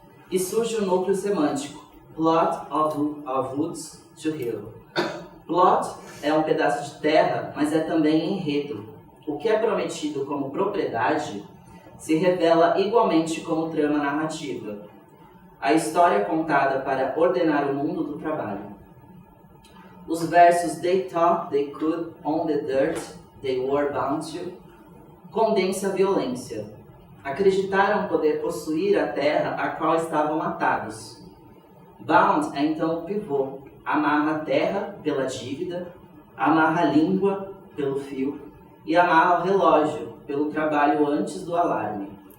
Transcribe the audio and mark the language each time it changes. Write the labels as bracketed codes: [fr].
[pt] E surge o núcleo semântico, [en] plot of woods to hill. [pt] Plot é um pedaço de terra, mas é também enredo. O que é prometido como propriedade se revela igualmente como trama narrativa. A história contada para ordenar o mundo do trabalho. Os versos [en] They thought they could own the dirt they were bound to [pt] condensa a violência. Acreditaram poder possuir a terra a qual estavam atados. Bound é então o pivô. Amarra a terra pela dívida, amarra a língua pelo fio e amarra o relógio pelo trabalho antes do alarme.